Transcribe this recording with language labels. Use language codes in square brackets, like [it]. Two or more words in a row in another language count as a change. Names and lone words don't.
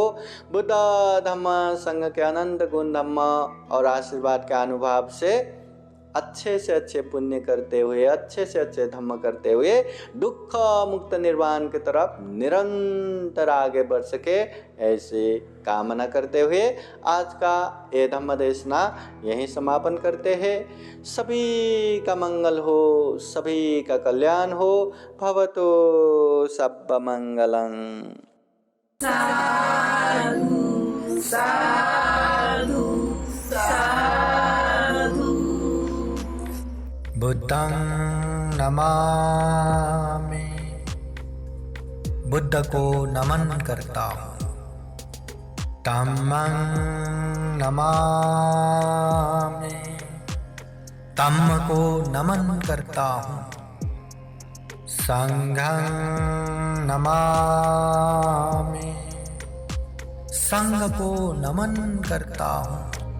[hi] बुद्ध धम्म संघ के अनंत गुण धम्म और आशीर्वाद के अनुभव से अच्छे से अच्छे पुण्य करते हुए, अच्छे से अच्छे धम्म करते हुए दुख मुक्त निर्वाण की तरफ निरंतर आगे बढ़ सके, ऐसे कामना करते हुए आज का ये धम्म देशना यहीं समापन करते हैं। सभी का मंगल हो, सभी का कल्याण हो। [pi] भवतु सब्ब मंगलं। साधु साधु साधु। बुद्धं नमामि, [hi] बुद्ध को नमन करता हूँ। [pi] धम्मं नमामि, [hi] धम्म को नमन करता हूँ। [pi] संघं नमामि, [hi] संघ को नमन करता हूँ।